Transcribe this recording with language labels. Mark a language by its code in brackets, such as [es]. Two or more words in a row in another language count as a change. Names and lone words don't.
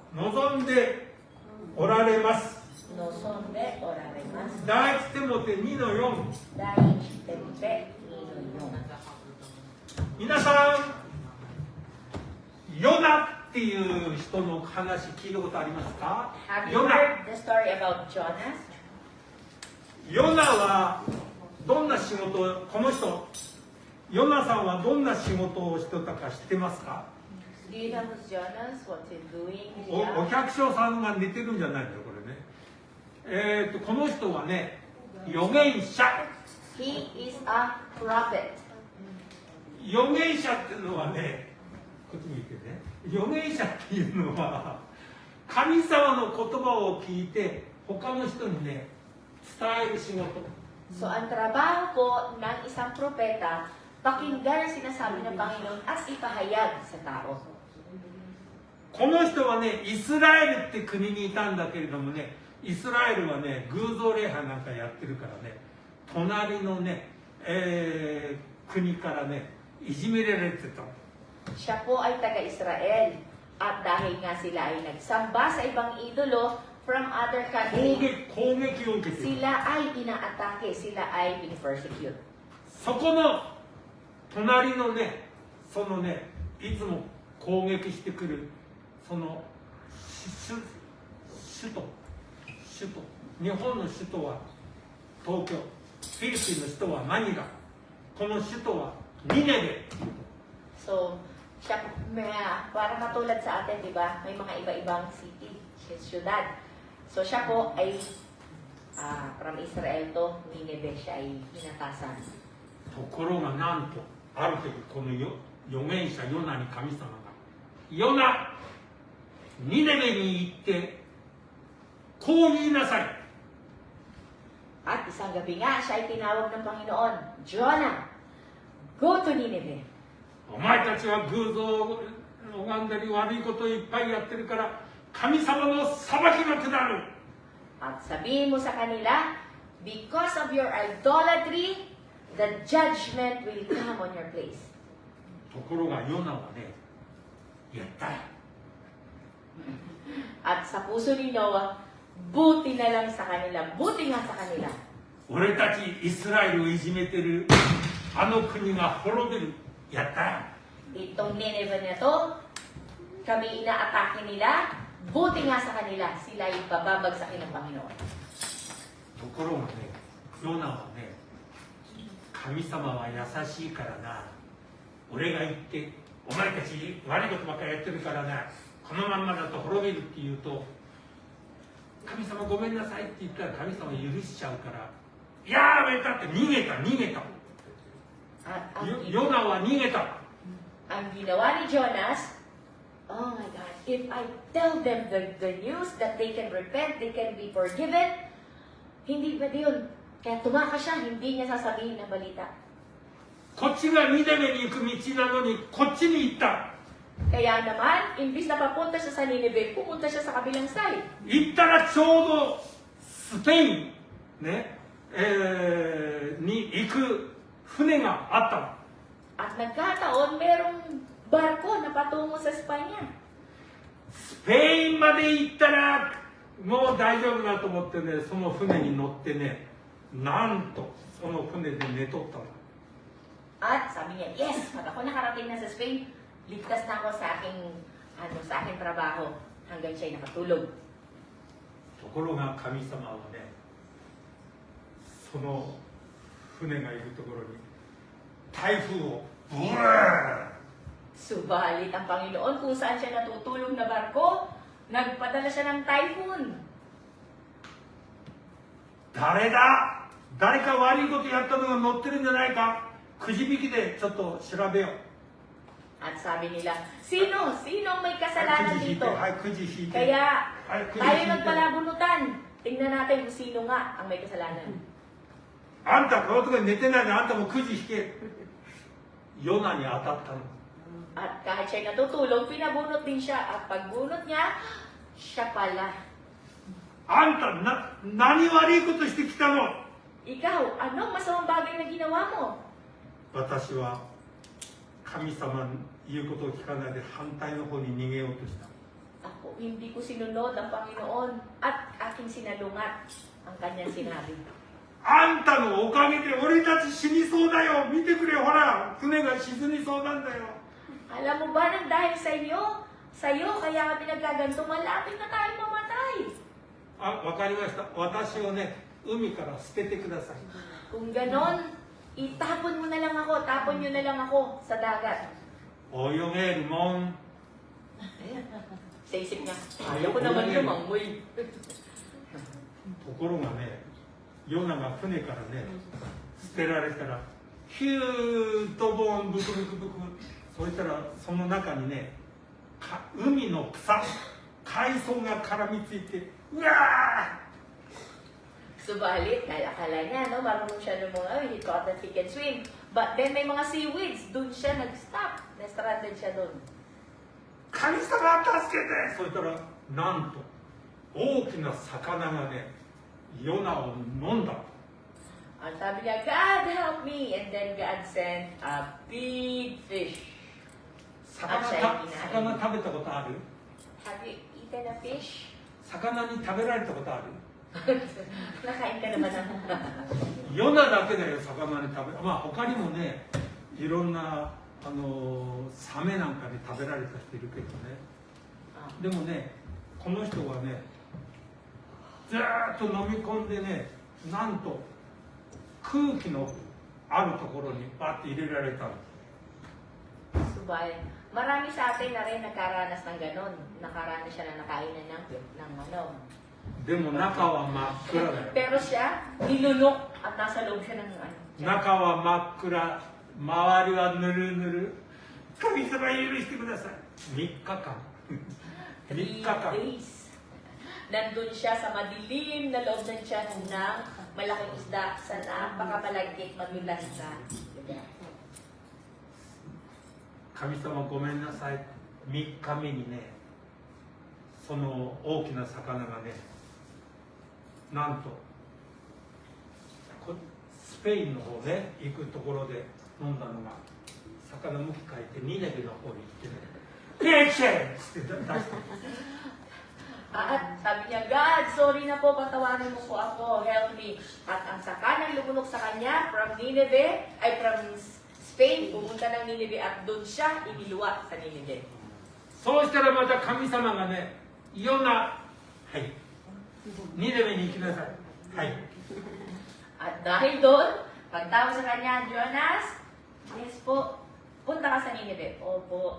[ja] 望んでおられます。望んでおられます。第一テモテ2の4。第一テモテ2の4。皆さん、ヨナっていう人の話聞いたことありますか？ [en] Have you [ja] ヨナ。 [en] heard the story about Jonas? [ja] ヨナはどんな仕事を、この人、ヨナさんはどんな仕事をしてたか知ってますか？ [en] Do you know who's Jonas? What's he doing? [ja] お百姓さんが似てるんじゃないのよ、これね。この人はね、預言者。 [en] He is a prophet. [ja] 預言者っていうのはね、こっち見てね。預言者っていうのは、神様の言葉を聞いて、他の人にね、伝える仕事。 [tl] So ang trabaho po ng isang propeta, pakinggan ang sinasabi ng Panginoon at ipahayag sa tao. [ja] この人はね、イスラエルって国にいたんだけれどもね、イスラエルはね、偶像礼拝なんかやってるからね、隣のね、国からね、いじめられてた。 [tl] Siya po ay taga-Israel. At dahil nga sila ay nagsamba sa ibang idolo [en] from other [ja] 攻 [en] countries, [ja] 撃を受けている。 [tl] sila ay inaatake, sila ay pinipersecute. [ja] そこの隣のね、そのね、いつも攻撃してくる、その首都、日本の首都は東京、フィリピンの首都はマニラ、この首都はニネベ。 [tl] So, siya, para matulad sa atin, di ba? May mga iba-ibang city, syudad. So, siya po ay from Israel to Nineveh, siya ay hinatasan. [ja] ところがなんと、ある時この預言者ヨナに神様が、ヨナ、ニネベに行ってこう言いなさい。 [tl] At isang gabi nga, siya ay tinawag ng Panginoon, Jonah, [en] go to Nineveh. [ja] お前たちは偶像を拝んだり悪いことをいっぱいやってるから神様の裁きが下る。 [tl] At sabihin mo sa kanila, [en] because of your idolatry, the judgment will come on your place. [ja] ところがヨナはね、やった。 [tl] At sa puso ni Noah, buti na lang sa kanila, buti nga sa kanila. [ja] 俺たちイスラエルをいじめてるあの国が滅びる。やった。 [tl] Itong Nineveh na to, kami inaatake nila, buti nga sa kanila, sila ay bababagsakin ng Panginoon. [ja] ところがね、ヨナはね、神様は優しいからな、俺が言ってお前たち悪いことばっかりやってるからな、このまんまだと滅びるって言うと、神様ごめんなさいって言ったら神様許しちゃうから、やめたって逃げた。 [tl] At [ja] ヨナは逃げた。 [tl] ang ginawa ni Jonas, [en] oh my God, if I tell them the news that they can repent, they can be forgiven, [tl] hindi ba yun? Kaya tumakas siya, hindi niya sasabihin ng balita. [ja] こっちがニネベに行く道なのにこっちに行った。 [tl] Kaya naman, imbis na papunta siya sa Nineveh, pumunta siya sa kabilang side. [ja] 行ったらちょうどスペイン、ねに行く船があったの。 [tl] At nagkataon, merong barko na patungo sa Espanya. [ja] スペインまで行ったらもう大丈夫だと思ってね、その船に乗ってね、なんとその船で寝とったの。 [tl] At sabi niya, yes, pag ako nakarating na sa Spain, ligtas na ako sa aking trabaho hanggang siya'y nakatulog. [ja] ところが神様はね、その船がいるところに台風をブワー。 [tl] Subalit ang Panginoon kung saan siya natutulog na barko, nagpadala siya ng typhoon. [ja] 誰だ誰か悪いことやったのが載ってるんじゃないか、くじ引きでちょっと調べよう。 [tl] At sabi nila, sino ang may kasalanan [ja] くじ引いて、 [tl] dito? [ja] はい、くじ引いて。 [tl] Kaya [ja] はい、くじ [tl] tayo [ja] 引いて。 [tl] nagpalabunutan. Tingnan natin kung sino nga ang may kasalanan. [ja] あんたこのとこに寝てないであんたもくじ引け。ヨナに当たったの。 [tl] At kahit siya'y natutulog, pinabunot din siya. At pagbunot niya, siya pala. [ja] あんた何悪いことしてきたの？ [tl] Ikaw, anong masamang bagay na ginawa mo? [ja] 私は神様の言うことを聞かないで反対の方に逃げようとした。 [tl] Ako, hindi ko sinunod ang Panginoon at aking sinalungat ang kanyang sinabi. [ja] あんたのおかげで俺たち死にそうだよ。見てくれ、ほら、船が沈みそうなんだよ。 [tl] Alam mo ba nang dahil sa iyo, kaya kami nagkaganto, malapit na tayo mamatay. [ja] あ、わかりました。私をね、海から捨ててください。 [tl] Kung ganon, itapon mo na lang ako, tapon nyo na lang ako sa dagat. [ja] 泳げるもん。 [tl] Sa isip niya, ayaw ko naman lumangoy. [ja] ところがね、ヨナが船からね、捨てられたら、ヒューッとボンブクブクブク。そしたらその中にね、海の草、海藻が絡みついて、うわー [tl] Subalit, akala niya, no, marunong siya lumangoy, [en] he thought that he can swim. But then [tl] may mga seaweeds, dun siya nag-stop, na-stranded siya dun. [ja] 神様助けて。そしたらなんと大きな魚がね、ヨナを飲んだ。 [tl] Ang sabi niya, [en] God help me! And then God sent a big fish. [ja] 魚食べたことある？ [en] Have you eaten a fish? [ja] 魚に食べられたことある？ [tl] Nakain ka naman ng [ja] ヨナだけだよ、魚に食べ。まあ他にもね、いろんなサメなんかに食べられた人いるけどね。でもね、この人はね、ずーっと飲み込んでね、なんと空気のあるところにバッて入れられたの。 Subay. [tl] Marami sa atin na rin nakaranas ng ganon. Nakaranas siya na nakainan ng ano. [ja] でも中は真っ暗だよ。 [tl] Pero siya, nilunok at nasa loob siya ng ano. [ja] 中は真っ暗、周りはぬるぬる。神様許してください。3日間。3 3 日間。 [en] days. [tl] Nandun siya sa madilim na loob ng tiyan ng malaking isda sa napakamalagkit madulas na. [ja] 神様ごめんなさい。3日目にね、その大きな魚がね、なんとスペインの方ね、行くところで飲んだのが、魚向き変えてニネベの方に行ってね、ピーチェーって出した。 [tl] At sabi niya, God, sorry na po, patawarin mo po ako, [en] help me. [tl] At ang sakanang lumulok sa kanya from Nineveh, ay from Spain, pumunta ng Nineveh at doon siya iniluwa sa Nineveh. [ja] そうしたらまた神様がね、ヨナ、はい、ニネベに行きなさい。はい。 [tl] At dahil doon, pagtawag sa kanya, Jonas, yes po, punta ka sa Nineveh. Opo.